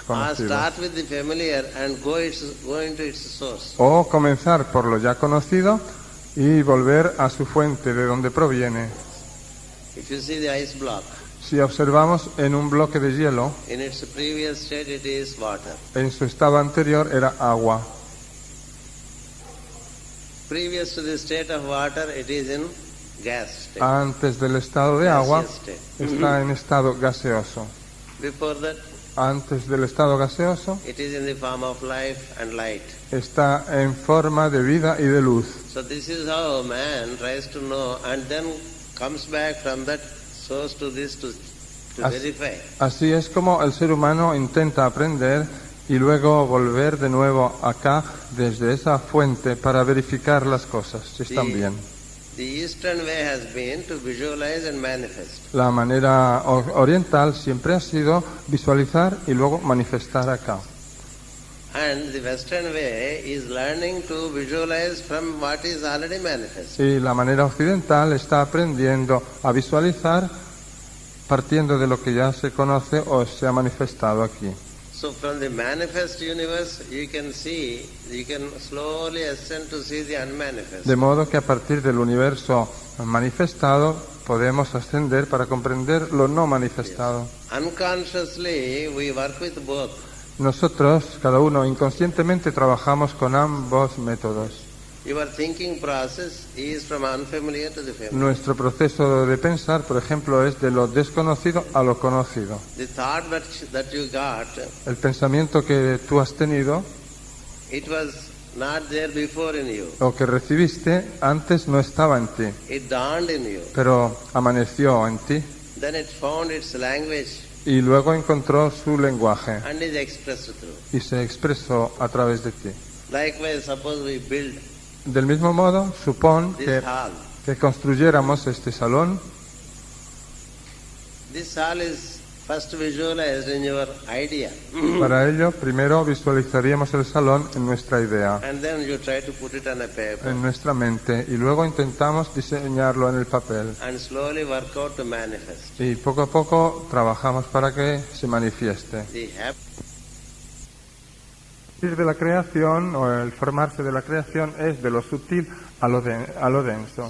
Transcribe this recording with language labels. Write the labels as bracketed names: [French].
[English] Or [Spanish] conocidos. [English] start with the familiar and go into its source. [Spanish] O comenzar por lo ya conocido y volver a su fuente, de donde proviene. [English] If you see the ice block, [Spanish] Si observamos en un bloque de hielo, [English] in its previous state it is water. [Spanish] en su estado anterior era agua. [English] Previous to the state of water, it is in gas state. [Spanish] Antes del estado de agua [English] Gaseous state. [Spanish] está en estado gaseoso. [English] Before that, [Spanish] Antes del estado gaseoso [English] it is in the form of life and light. [Spanish] está en forma de vida y de luz. [English] So this is how man tries to know and then comes back from that source to this to verify. [Spanish] Así es como el ser humano intenta aprender y luego volver de nuevo acá desde esa fuente para verificar las cosas, si están bien. [English] The eastern way has been to visualize and manifest. [Spanish] La manera oriental siempre ha sido visualizar y luego manifestar acá. [English] And the western way is learning to visualize from what is already manifest. [Spanish] Y la manera occidental está aprendiendo a visualizar partiendo de lo que ya se conoce o se ha manifestado aquí. [English] So from the manifest universe you can slowly ascend to see the unmanifest. [Spanish] De modo que a partir del universo manifestado podemos ascender para comprender lo no manifestado. [English] Unconsciously we work with both. [Spanish] Nosotros, cada uno, inconscientemente trabajamos con ambos métodos. [English] Your thinking process is from unfamiliar to the familiar. [Spanish] Nuestro proceso de pensar, por ejemplo, es de lo desconocido a lo conocido. [English] The thought that you got, [Spanish] El pensamiento que tú has tenido [English] it was not there before in you. [Spanish] o que recibiste antes no estaba en ti, [English] It dawned in you. [Spanish] pero amaneció en ti [English] Then it found its language [Spanish] y luego encontró su lenguaje [English] and is expressed through. [Spanish] y se expresó a través de ti. [English] Likewise, suppose we build [Spanish] Del mismo modo, supón [English] this [Spanish] que [English] hall. [Spanish] construyéramos este salón. [English] This hall is first visualized in your idea. [Spanish] Para ello, primero visualizaríamos el salón en nuestra idea, [English] And then you try to put it on a paper [Spanish] en nuestra mente, y luego intentamos diseñarlo en el papel. [English] and slowly work out to manifest. [Spanish] Y poco a poco trabajamos para que se manifieste. [English] The [Spanish] Ir de la creación o el formarse de la creación es de lo sutil a lo denso.